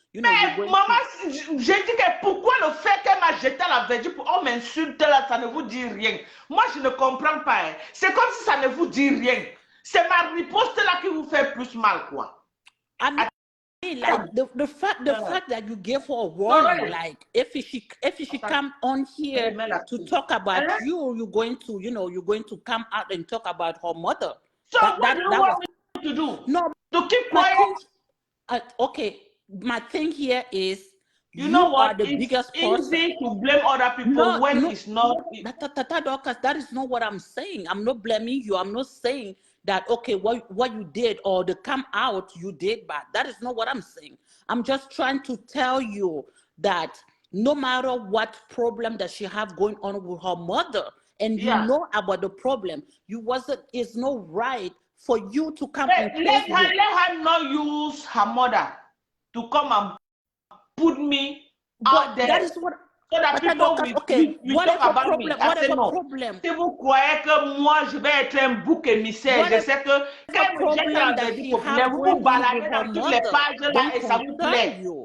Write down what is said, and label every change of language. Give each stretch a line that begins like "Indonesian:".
French: mais maman, j'ai dit que pourquoi le fait qu'elle m'a jeté à la verdure pour on m'insulte là, ça ne vous dit rien. Moi, je ne comprends pas. Hein. C'est comme si ça ne vous dit rien. C'est ma riposte là qui vous fait plus mal, quoi.
English: I mean, like the fact that you gave her a warning, like if she come on here to talk about you're going to come out and talk about her mother. So what do you want me to do? No, to keep quiet. Okay, my thing here is you know what? Are the biggest easy to blame other people when it's not. Tata Dorcas, that is not what I'm saying. I'm not blaming you. I'm not saying that, okay, what you did or the come out you did bad. That is not what I'm saying. I'm just trying to tell you that no matter what problem that she have going on with her mother, and you know about the problem, it's not right for you to come and let her not use her mother to come and put me out there. That is what. So that people will talk about me. Problem?
French: Si vous croyez que moi je vais être un bouc émissaire, je sais que quand vous êtes dans la vie populaire, vous vous baladez dans toutes les pages là et ça vous plaît.